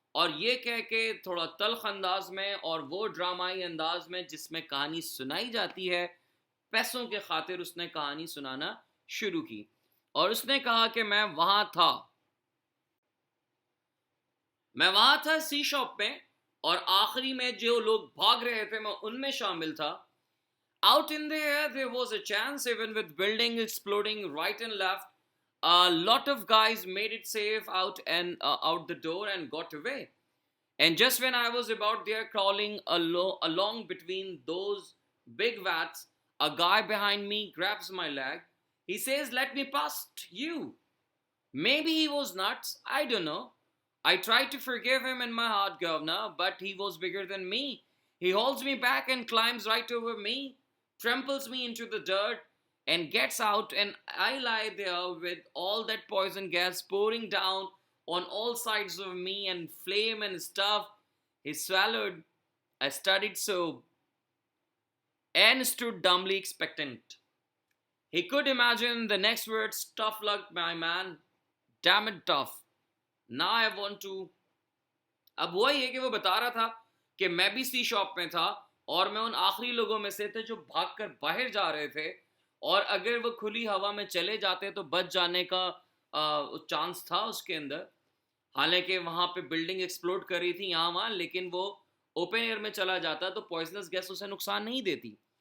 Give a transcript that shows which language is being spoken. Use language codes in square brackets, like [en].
[hi] और ये कह के थोड़ा तल्ख अंदाज में और वो ड्रामाई अंदाज में जिसमें कहानी सुनाई जाती है, पैसों के खातिर उसने कहानी सुनाना शुरू की। और उसने कहा कि मैं वहां था सी शॉप में, और आखिरी में जो लोग भाग रहे थे मैं उनमें शामिल था। [en] Out in the air there was a chance, even with building exploding right and left. A lot of guys made it safe out the door and got away. And just when I was about there crawling along between those big vats, a guy behind me grabs my leg. He says, "Let me past you." Maybe he was nuts, I don't know. I tried to forgive him in my heart, Governor, but he was bigger than me. He holds me back and climbs right over me, tramples me into the dirt, and gets out, and I lie there with all that poison gas pouring down on all sides of me and flame and stuff. He swallowed. I studied so and stood dumbly expectant. He could imagine the next words, tough luck, my man. Damn it, tough. Now I want to. [hi] अब हुआ ये कि वो बता रहा था कि मैं भी सी शॉप में था और मैं उन आखिरी लोगों में से थे जो भागकर बाहर जा रहे थे, और अगर वो खुली हवा में चले जाते तो बच जाने का चांस था उसके अंदर। हालांकि वहाँ पे बिल्डिंग एक्सप्लोड कर रही थी यहाँ वहाँ, लेकिन वो ओपन एयर में चला जाता तो पॉइजनस गैस उसे नुकसान नहीं देती।